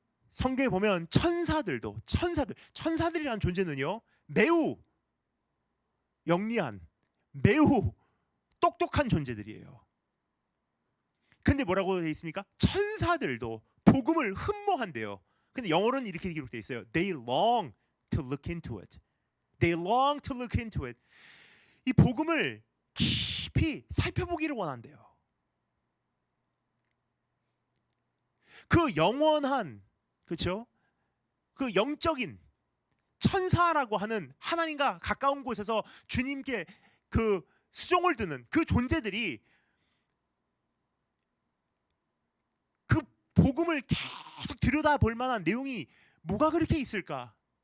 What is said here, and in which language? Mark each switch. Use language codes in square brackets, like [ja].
[ko] 성경에 보면 천사들이라는 존재는요 매우 영리한 매우 똑똑한 존재들이에요. 근데 뭐라고 되어 있습니까? 천사들도 복음을 흠모한대요. 근데 영어로는 이렇게 기록되어 있어요. [en] They long to look into it. They long to look into it. [ko] 이 복음을 깊이 살펴보기를 원한대요. 그 영원한 그렇죠? 그 영적인 천사라고 하는 하나님과 가까운 곳에서 주님께 그 수종을 드는 그 존재들이 그 복음을 계속 들여다볼 만한 내용이 뭐가 그렇게 있을까?